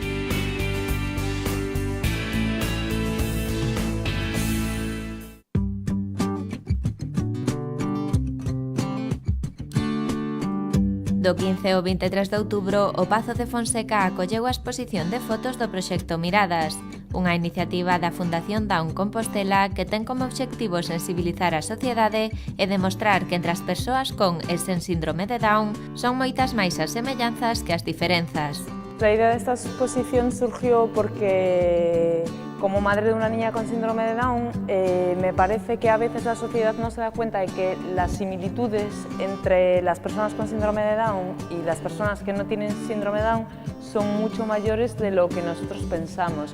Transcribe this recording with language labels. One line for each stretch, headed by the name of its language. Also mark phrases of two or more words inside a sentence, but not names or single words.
Galician: Do 15 ao 23 de outubro, o Pazo de Fonseca acolleu a exposición de fotos do proxecto Miradas, unha iniciativa da Fundación Down Compostela que ten como obxectivo sensibilizar a sociedade e demostrar que entre as persoas con e sen síndrome de Down son moitas máis as semellanzas que as diferenzas.
Spanish: La idea de esta exposición surgió porque, como madre de una niña con síndrome de Down, me parece que a veces la sociedad no se da cuenta de que las similitudes entre las personas con síndrome de Down y las personas que no tienen síndrome de Down son mucho mayores de lo que nosotros pensamos.